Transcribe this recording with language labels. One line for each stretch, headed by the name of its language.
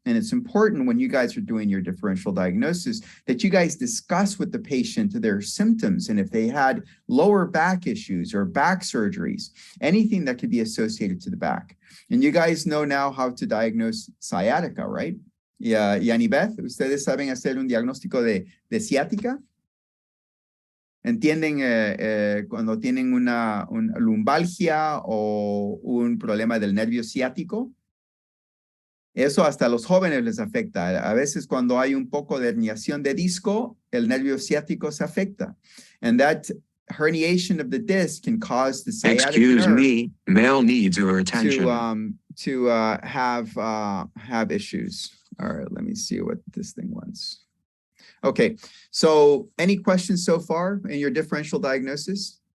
English: And it's important when you guys are doing your differential diagnosis that you guys discuss with the patient their symptoms and if they had lower back issues or back surgeries, anything that could be associated to the back. And you guys know now how to diagnose sciatica, right?
Spanish: Yeah, Yanibeth, ¿ustedes saben hacer un diagnóstico de ciática? ¿Entienden cuando tienen una lumbalgia o un problema del nervio ciático? Eso hasta a los jóvenes les afecta. A veces cuando hay un poco de herniación de disco, el nervio ciático se afecta.
English: And that herniation of the disc can cause the sciatic Excuse nerve me, male needs your attention. to have issues. All right, let me see what this thing wants. Okay, so any questions so far in your differential diagnosis?